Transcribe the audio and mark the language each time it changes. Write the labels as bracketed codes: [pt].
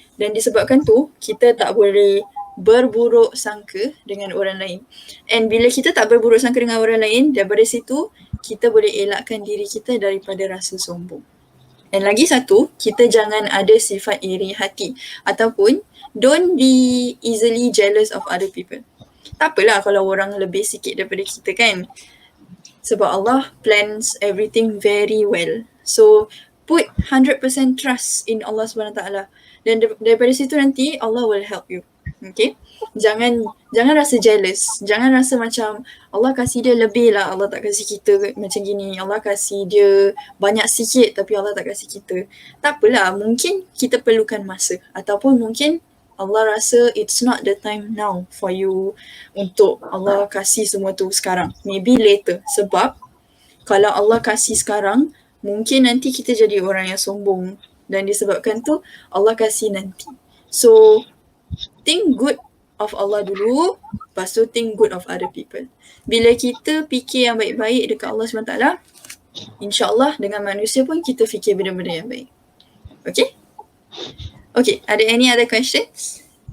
[ms] Dan disebabkan tu, kita tak boleh berburuk sangka dengan orang lain. And bila kita tak berburuk sangka dengan orang lain, daripada situ, kita boleh elakkan diri kita daripada rasa sombong. And lagi satu, kita jangan ada sifat iri hati. Ataupun, [en] don't be easily jealous of other people. [ms] Tak apalah kalau orang lebih sikit daripada kita kan. Sebab [en] Allah plans everything very well. So put 100% trust in Allah SWT. [ms] Dan daripada situ nanti Allah [en] will help you. [ms] Okay. Jangan rasa jealous. Jangan rasa macam Allah kasih dia lebih lah, Allah tak kasih kita macam gini. Allah kasih dia banyak sikit tapi Allah tak kasih kita. Tak apalah, mungkin kita perlukan masa. Ataupun mungkin Allah rasa [en] it's not the time now for you [ms] untuk Allah kasih semua tu sekarang. [en] Maybe later. [ms] Sebab kalau Allah kasih sekarang, mungkin nanti kita jadi orang yang sombong. Dan disebabkan tu, Allah kasih nanti. [en] So, think good of Allah dulu, [ms] lepas tu [en] think good of other people. [ms] Bila kita fikir yang baik-baik dekat Allah SWT, insyaAllah dengan manusia pun kita fikir benda-benda yang baik. [en] Okay? Okay, ada any other questions?